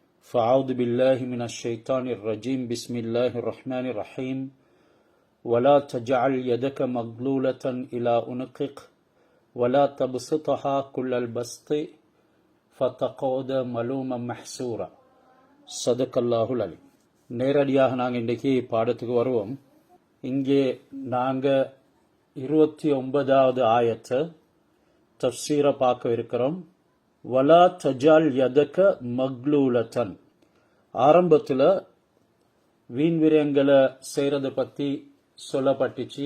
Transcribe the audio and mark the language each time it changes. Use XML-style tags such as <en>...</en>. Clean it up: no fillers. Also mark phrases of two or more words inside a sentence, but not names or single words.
<ar>فأعوذ بالله من الشيطان الرجيم بسم الله الرحمن الرحيم ولا تجعل يدك مغلولة إلى عنقك ولا تبسطها كل البسط فتقعد ملوما محسورا صدق الله العليم.</ar> <ta>நேரடியாக நாங்கள் இன்றைக்கு பாடத்துக்கு வருவோம். இங்கே நாங்கள் 29வது ஆயத்தை தஃப்சீரை பார்க்க இருக்கிறோம்.</ta> <ar>ولا تجعل يدك مغلولة.</ar> <ta>ஆரம்பத்தில் வீண் விரயங்களை செய்கிறத பற்றி சொல்லப்பட்டுச்சு.</ta>